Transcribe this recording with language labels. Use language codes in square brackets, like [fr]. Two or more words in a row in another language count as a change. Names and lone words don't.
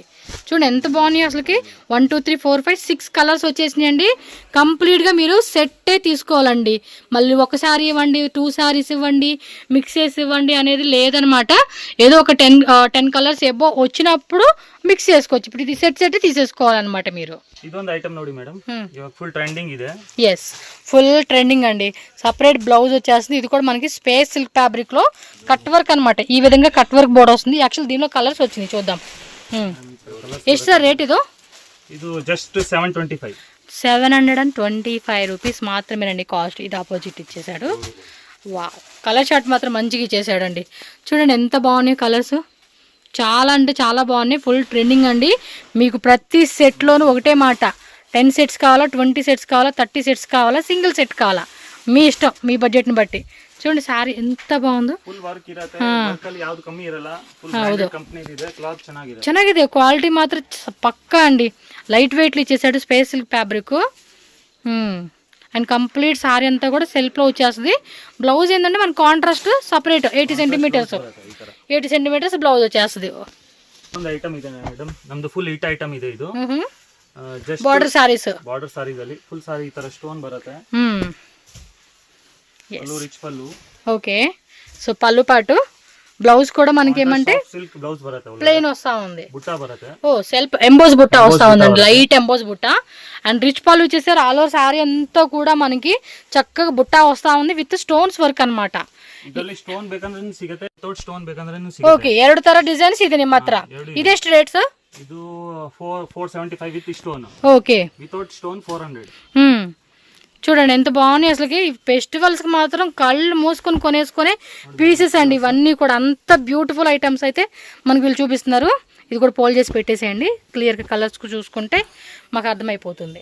[te] చూడండి ఎంత బాగున్నాయి అసలుకి. 1 2 3 4 5 6 కలర్స్ వచ్చేసినాయి అండి. కంప్లీట్గా మీరు సెట్టే తీసుకోవాలండి. మళ్ళీ ఒక శారీ ఇవ్వండి, 2 శారీస్ ఇవ్వండి, మిక్సెస్ ఇవ్వండి అనేది లేదనమాట. ఏదో ఒక 10 కలర్స్ ఎబో వచ్చినప్పుడు మిక్స్ చేసుకోవచ్చు. ఇప్పుడు ఇది సెట్ తీసేసుకోవాలన్నమాట మీరు. [kn] ಇದೊಂದು ಐಟಮ್ ನೋಡಿ ಮೇಡಮ್, ಇವಾಗ [en] full trending [kn] ಇದೆ. [te] ఎస్, [en] full trending [te] అండి. [en] separate blouse [te] వచ్చేస్తుంది. ఇది కూడా మనకి [en] space silk fabric [te] లో [en] cut work [te] అనమాట. ఈ విధంగా [en] cut work border [te] వస్తుంది. యాక్చువల్ దీనిలో కలర్స్ వచ్చినాయి, చూద్దాం. [kn] ಎಷ್ಟು [en] sir rate [kn] ಇದು జస్ట్ 725. [te] 725 రూపీస్ మాత్రమేనండి కాస్ట్. ఇది ఆపోజిట్ ఇచ్చేసాడు. వా, [en] color short [te] మాత్రం మంచిగా ఇచ్చేసాడండి. చూడండి ఎంత బాగున్నాయి కలర్స్, చాలా అంటే చాలా బాగున్నాయి. [en] full trending [te] అండి. మీకు ప్రతి సెట్లోనూ ఒకటే మాట, 10 సెట్స్ కావాలా, 20 సెట్స్ కావాలా, 30 సెట్స్ కావాలా, [en] single set [te] కావాలా, మీ ఇష్టం, మీ బడ్జెట్ని బట్టి. చూడండి సారీ ఎంత బాగుందో. [en] full work [kn] ಇರುತ್ತೆ, ವರ್ಕ್ ಅಲ್ಲಿ ಯಾವುದು ಕಮ್ಮಿ ಇರಲ್ಲ. [en] full branded company [kn] ಇದೆ, ಕ್ಲಾತ್ ಚೆನ್ನಾಗಿದೆ. ಚೆನ್ನಾಗಿದೆ, ಕ್ವಾಲಿಟಿ ಮಾತ್ರ ಪಕ್ಕಾ అండి. [en] light weights [te] ఇచ్చేసాడు, [en] space silk fabric. And complete saree [te] అంతా కూడా సెల్ఫ్లో వచ్చేస్తుంది. బ్లౌజ్ ఏంటంటే మన [en] contrast separate [te] 80 సెంటీమీటర్స్ 80 [en] centimeters blouse [te] వచ్చేస్తుంది. [kn] ಒಂದು ಐಟಮ್ ಇದೆ ಮೇಡಮ್, ನಮ್ದು [en] full hit item [kn] ಇದೆ. ಇದು ಜಸ್ಟ್ [en] border sarees [kn] ಅಲ್ಲಿ ಫುಲ್ ಸಾರಿ ಈ ತರ ಸ್ಟೋನ್ ಬರುತ್ತೆ. [te] పళ్ళు రిచ్ పళ్ళు. ఓకే, సో పళ్ళు పాటు బ్లౌజ్ కూడా మనకి ఏమంటే [en] silk blouse [kn] బರುತ್ತೆ, [te] ప్లెయిన్ వస్తా ఉంది. [kn] బుట్టా బರುತ್ತೆ. [te] ఓ [en] self emboss [te] బుట్టా వస్తా ఉందండి, [en] light emboss [te] బుట్టా. అండ్ రిచ్ పళ్ళు వచ్చేసారు. [en] all over saree [te] అంతా కూడా మనకి చక్కగా బుట్టా వస్తా ఉంది [en] with stones work [te] అన్నమాట. [kn] ಇದರಲ್ಲಿ ಸ್ಟೋನ್ ಬೇಕಂದ್ರೆ ಸಿಗುತ್ತೆ, [en] without stone [kn] ಬೇಕಂದ್ರೆ ಸಿಗುತ್ತೆ. ಓಕೆ, ಎರಡು ತರ ಡಿಸೈನ್ಸ್ ಇದೆ ನಿಮ್ಮ ಹತ್ರ. ಇದೆಷ್ಟು [en] rate sir? [kn] ಇದು 475 [en] with stone. [te] ఓకే, [en] without stone 400. [te] చూడండి ఎంత బాగున్నాయి అసలుకి. ఫెస్టివల్స్కి మాత్రం కళ్ళు మూసుకొని కొనేసుకునే పీసెస్ అండి ఇవన్నీ కూడా. అంత [en] beautiful items [te] అయితే మనకు వీళ్ళు చూపిస్తున్నారు. ఇది కూడా పోల్ చేసి పెట్టేసేయండి. క్లియర్గా కలర్స్ చూసుకుంటే మాకు అర్థమైపోతుంది.